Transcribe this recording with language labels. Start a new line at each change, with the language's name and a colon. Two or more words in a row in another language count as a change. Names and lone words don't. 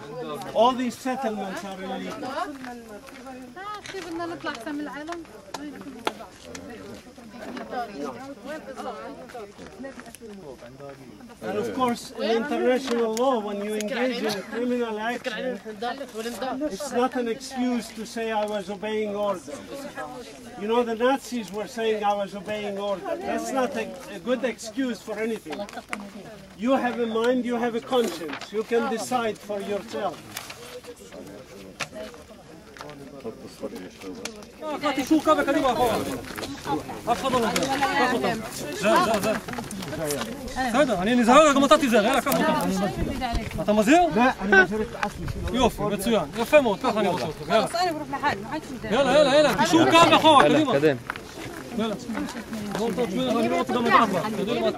English: All these settlements are illegal. And of course, in international law, when you engage in criminal action, it's not an excuse to say I was obeying orders. You know, the Nazis were saying I was obeying orders. That's not a good excuse for anything. You have a mind, you have a conscience. You can decide for yourself.
Arabic: اعطي شو كذا كلمة فوق تفضل هذا
Hebrew: אני נזהר גם אתה תיזהר יאללה קח אותה אתה מזהיר? אני מזהיר את עצמי. יופי מצוין יפה מאוד ככה אני רוצה אותך יאללה
Arabic: אני ברוح لحالي ما حدش
Hebrew: יאללה תשאו כאן מאחורה קדימה יאללה בואו תשמעו אני לא רוצה גם לדעת